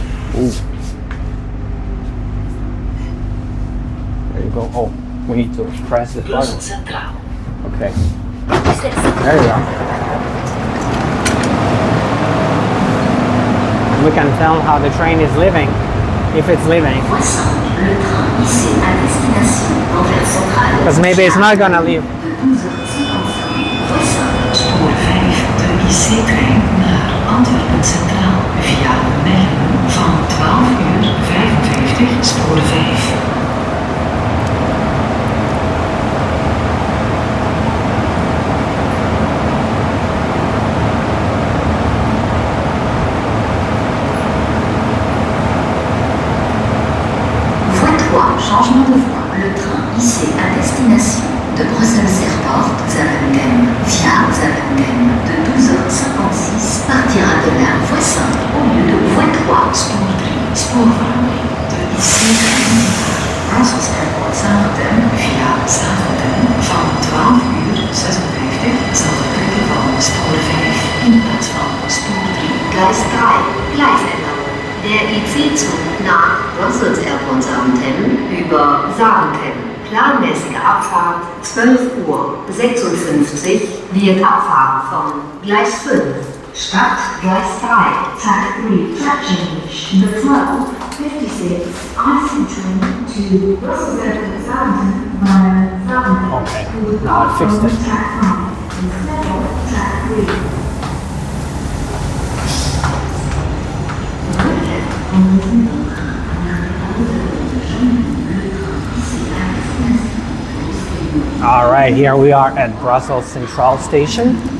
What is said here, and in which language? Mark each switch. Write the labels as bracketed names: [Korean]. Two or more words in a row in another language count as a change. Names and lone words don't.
[English] Ooh. There you go. Oh, we need to press the Brussel button. Centraal. Okay. There you go. We can film how the train is living, if it's living. [French] Voie 5, le train IC à destination Anvers Centrale. [English] Because maybe it's not gonna leave. [French] De 12h55. Voie 5. [Dutch] Spoor 5, de IC-trein naar Antwerpen Centraal via Mechelen van 12:55, spoor 5. [French] Voie 3, changement de voie. Le train IC à destination de Bruxelles Airport Zaventem via Zaventem de 12h56 partira de la voie 5 au lieu de voie 3. [Dutch] Spoor 3, spoorverandering. De IC-trein naar Brussels Airport Zaventem via Zaventem van 12:56 zal vertrekken van spoor 5 in plaats van spoor 3. [German] Gleis 3, Gleisänderung. Der IC-Zug nach Brussels Airport Zaventem über Zaventem. Planmäßige Abfahrt 12:56 wird Abfahrt von Gleis 5. Stadt Gleis 3, [English] Track 3, track change. The flow 56 IC train to Brussels Airport Zaventem via Zaventem. Okay, now I fixed it. Track 5 instead of track 3. All right, here we are at Brussels Central Station.